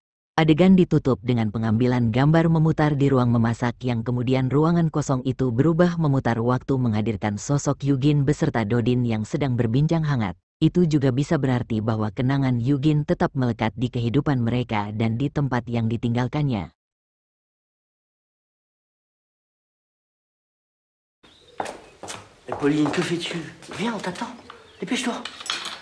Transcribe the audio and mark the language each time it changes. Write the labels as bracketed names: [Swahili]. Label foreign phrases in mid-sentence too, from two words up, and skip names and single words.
[Indonesian] Adegan ditutup dengan pengambilan gambar memutar di ruang memasak yang kemudian ruangan kosong itu berubah memutar waktu menghadirkan sosok Yugin beserta Dodin yang sedang berbincang hangat. Itu juga bisa berarti bahwa kenangan Yugin tetap melekat di kehidupan mereka dan di tempat yang ditinggalkannya. [French] Pauline, que fais-tu? Viens, on t'attend. Dépêche-toi.